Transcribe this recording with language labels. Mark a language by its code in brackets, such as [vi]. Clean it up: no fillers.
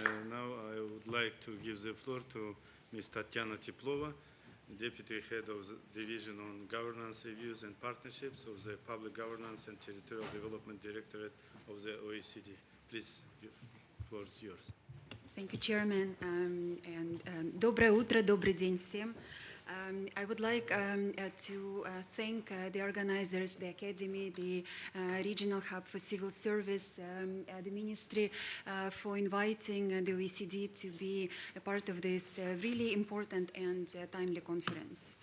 [en] Now I would like to give the floor to Ms. Tatyana Teplova, Deputy Head of the Division on Governance Reviews and Partnerships of the Public Governance and Territorial Development Directorate of the OECD. Please, the floor is yours. Thank you, Chairman. [ru] Доброе утро, добрый день всем. [en] I would like to thank the organizers, the Academy, the Regional Hub for Civil Service, the Ministry for inviting the OECD to be a part of this really important and timely conference.